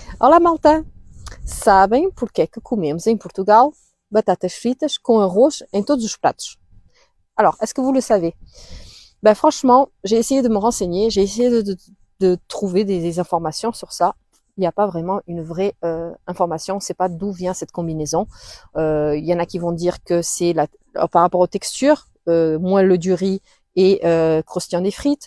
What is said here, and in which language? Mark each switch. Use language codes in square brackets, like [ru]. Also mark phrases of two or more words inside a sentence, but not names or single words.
[pt] Olá, malta! Sabem porque é que comemos em Portugal batatas fritas com arroz em todos os pratos? [fr] Alors, est-ce que vous le savez? Ben, franchement, j'ai essayé de me renseigner, j'ai essayé de trouver des informations sur ça. Il n'y a pas vraiment une vraie information, on ne sait pas d'où vient cette combinaison. Il y en a qui vont dire que c'est par rapport aux textures, moelleux du riz et croustillant des frites.